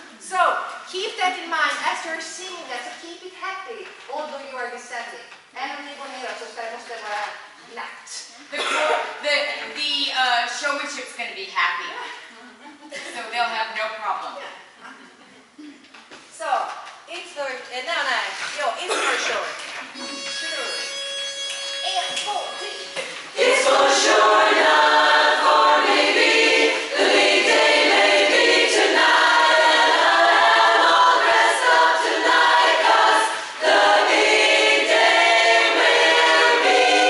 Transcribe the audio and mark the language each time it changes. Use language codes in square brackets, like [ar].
[en] So keep that in mind as you're singing that. So keep it happy, although you are descending. [sv] Även om ni går ner så måste det vara glatt. [en] The showmanship's going to be happy, so they'll have no problem. So it's for it's for sure. Sure. 1, 2, 3. It's for sure, not for maybe. The big day may be tonight, and I'm all dressed up tonight, 'cause the big day will be.